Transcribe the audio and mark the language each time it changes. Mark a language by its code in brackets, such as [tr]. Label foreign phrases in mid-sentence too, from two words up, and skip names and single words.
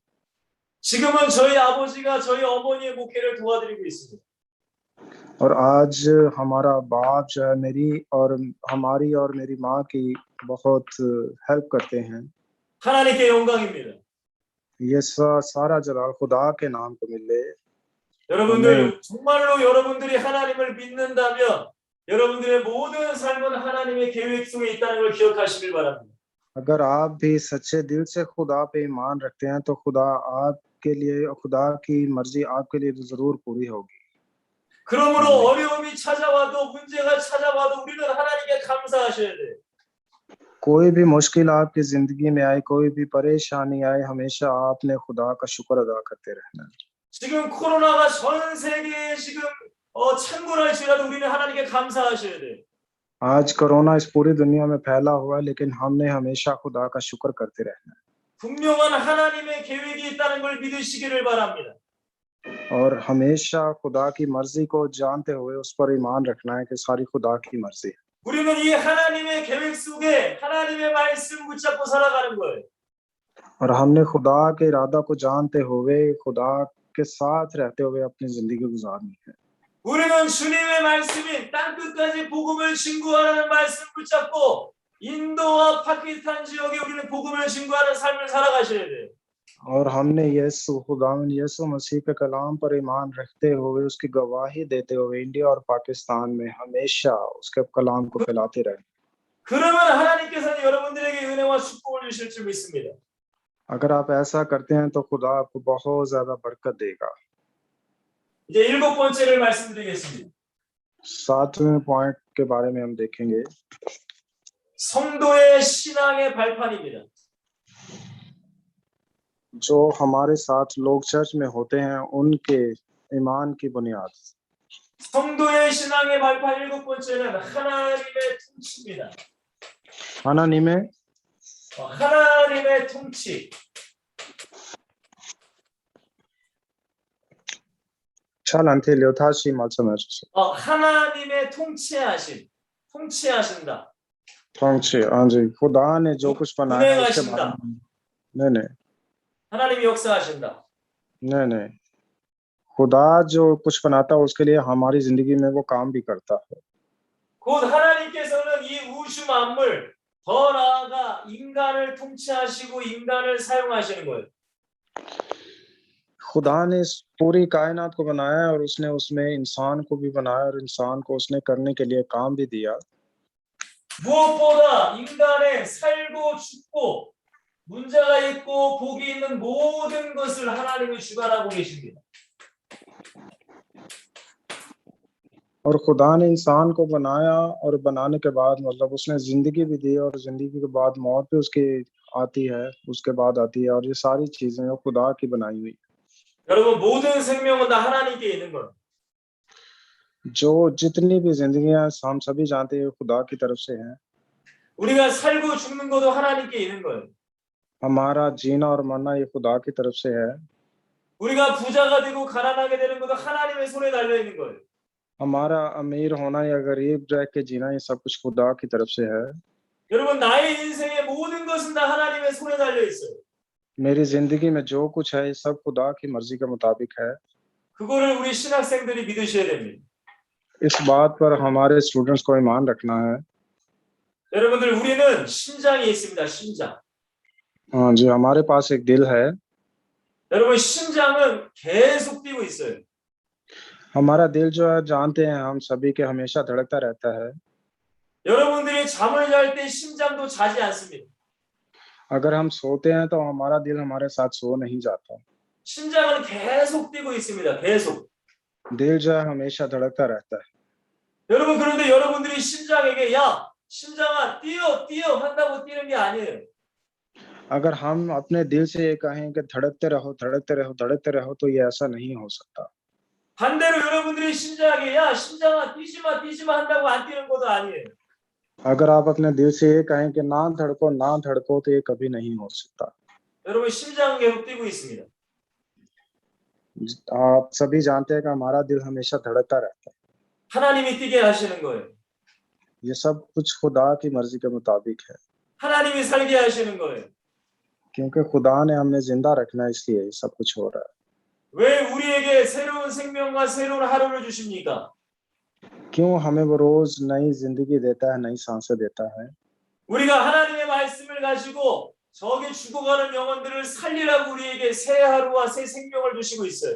[ko] 지금은 저희 아버지가 저희 어머니의 목회를 도와드리고 있습니다. [ur] اور آج ہمارا باپ جو ہے ہماری اور میری ماں کی بہت ہیلپ کرتے ہیں. [ko] 하나님께 영광입니다. [ur] یہ سارا جلال خدا کے نام کو ملے. [ko] 여러분들 정말로 여러분들이 하나님을 믿는다면 여러분들의 모든 삶은 하나님의 계획 속에 있다는 걸 기억하시길 바랍니다. [ur] اگر آپ بھی سچے دل سے خدا پہ ایمان رکھتے ہیں تو خدا کی مرضی آپکے لیے ضرور پوری ہوگی. [ko] 그러므로 어려움이 찾아와도 문제가 찾아와도 우리는 하나님께 감사하셔야 돼요. [ur] کوئی بھی مشکل آپکی زندگی میں آئے، کوئی بھی پریشانی آئے، ہمیشہ آپنے خدا کا شکر ادا کرتے رہنا ہے. [ko] 지금 코로나가 전 세계에 지금 창궐할지라도 우리는 하나님께 감사하셔야 돼요. [ur] آج کورونا اس پوری دنیا میں پھیلا ہوا ہے، لیکن ہمنے ہمیشہ خدا کا شکر کرتے رہنا ہے. [ko] 분명한 하나님의 계획이 있다는 걸 믿으시기를 바랍니다. [ur] اور ہمیشہ خدا کی مرضی کو جانتے ہوئے اس پر ایمان رکھنا ہے کہ ساری خدا کی مرضی ہے. [ko] 우리는 이 하나님의 계획 속에 하나님의 말씀 붙잡고 살아가는 거예요. [ur] اور ہمنے خدا کے ارادہ کو جانتے ہوئے خدا کے ساتھ رہتے ہوئے اپنی زندگی گزارنی ہے. [ko] 우리는 주님의 말씀인 땅끝까지 복음을 증거하라는 말씀 붙잡고 인도와 파키스탄 지역에 우리는 복음을 증거하는 삶을 살아가셔야 돼요. [ur] اور ہمنے یسوع مسیح کے کلام پر ایمان رکھتے ہوئے اسکی گواہی دیتے ہوئے انڈیا اور پاکستان میں ہمیشہ اسکے کلام کو پھیلاتے رہے. [ko] 그러면 하나님께서는 여러분들에게 은혜와 축복을 주실 줄 믿습니다. [ur] اگر آپ ایسا کرتے ہیں تو خدا آپکو بہت زیادہ برکت دیگا. [ko] 이제 7번째를 말씀드리겠습니다. [ur] 7ویں پوائنٹ کے بارے میں ہم دیکھیں گے. [ko] 성도의 신앙의 발판입니다. [ur] جو ہمارے ساتھ لوگ چرچ میں ہوتے ہیں انکے ایمان کی بنیاد. [ko] 성도의 신앙의 발판 7번째는 하나님의 통치입니다. 하나님의 통치. 하나님의 통치하신다. 통치, [ur] ہاں جی، خدا نے جو کچھ بنایا ہے اسکے بارے میں نہیں [ko] 하나님이 역사하신다. [ur] نہیں خدا جو کچھ بناتا ہے اسکے لیے ہماری زندگی میں وہ کام بھی کرتا ہے. [ko] 곧 하나님께서는 이 우주 만물 더 나아가 인간을 통치하시고 인간을 사용하시는 거예요. [ur] خدا نے اس پوری کائنات کو بنایا اور اسنے اسمیں انسان کو بھی بنایا اور انسان کو اسنے کرنے کے لیے کام بھی دیا. [ko] 무엇보다 인간의 살고 죽고 문제가 있고 복이 있는 모든 것을 하나님이 주관하고 계십니다. [ur] اور خدا نے انسان کو بنایا اور بنانے کے بعد مطلب اسنے زندگی بھی دی اور زندگی کے بعد موت بھی اسکی آتی ہے، اسکے بعد آتی ہے، اور یہ ساری چیزیں خدا کی بنائی ہوئی. [ko] 여러분 모든 생명은 다 하나님께 있는 거예요. [ur] جو جتنی بھی زندگیاں ہم سبھی جانتے ہیں خدا کی طرف سے ہیں. [ko] 우리가 살고 죽는 것도 하나님께 있는 거예요. [ur] ہمارا جینا اور مرنا یہ خدا کی طرف سے ہے. [ko] 우리가 부자가 되고 가난하게 되는 것도 하나님의 손에 달려 있는 거예요. [ur] ہمارا امیر ہونا یا غریب رہ کے جینا یہ سب کچھ خدا کی طرف سے ہے. [ko] 여러분 나의 인생의 모든 것은 다 하나님의 손에 달려 있어요. [ur] میری زندگی میں جو کچھ ہے یہ سب خدا کی مرضی کے مطابق ہے. [ko] 그거를 우리 신학생들이 믿으셔야 됩니다. [ur] اس بات پر ہمارے اسٹوڈنٹس کو ایمان رکھنا ہے. [ko] 여러분들 우리는 심장이 있습니다. 심장. [ur] ہاں جی، ہمارے پاس ایک دل ہے. [ko] 여러분 심장은 계속 뛰고 있어요. [ur] ہمارا دل جو ہے جانتے ہیں ہم سبھی کے ہمیشہ دھڑکتا رہتا ہے. [ko] 여러분들이 잠을 잘 때 심장도 자지 않습니다. [ur] اگر ہم سوتے ہیں تو ہمارا دل ہمارے ساتھ سو نہیں جاتا. [ko] 심장은 계속 뛰고 있습니다. 계속. [ur] دل جو ہے ہمیشہ دھڑکتا رہتا ہے. [ko] 여러분 그런데 여러분들이 심장에게 야 심장아 뛰어 뛰어 한다고 뛰는 게 아니에요. [ur] اگر ہم اپنے دل سے یہ کہیں کہ دھڑکتے رہو دھڑکتے رہو دھڑکتے رہو تو یہ ایسا نہیں ہو سکتا. [ko] 반대로 여러분들이 심장에게 야 심장아 뛰지 마 한다고 안 뛰는 것도 아니에요. [ur] اگر آپ اپنے دل سے یہ کہیں کہ نہ دھڑکو تو یہ کبھی نہیں ہو سکتا. [ko] 여러분 심장은 계속 뛰고 있습니다. [ur] آپ سبھی جانتے ہیں کہ ہمارا دل ہمیشہ دھڑکتا رہتا ہے. [ko] 하나님이 뛰게 하시는 거예요. [ur] یہ سب کچھ خدا کی مرضی کے مطابق ہے, [ko] 하나님이 살게 하시는 거예요. [ur] کیونکہ خدا نے ہمیں زندہ رکھنا ہے اسلیے یہ سب کچھ ہو رہا ہے. [ko] 왜 우리에게 새로운 생명과 새로운 하루를 주십니까? [ur] کیوں ہمیں وہ روز نئی زندگی دیتا ہے، نئی سانسیں دیتا ہے? [ko] 우리가 하나님의 말씀을 가지고 저기 죽어가는 영혼들을 살리라고 우리에게 새 하루와 새 생명을 주시고 있어요.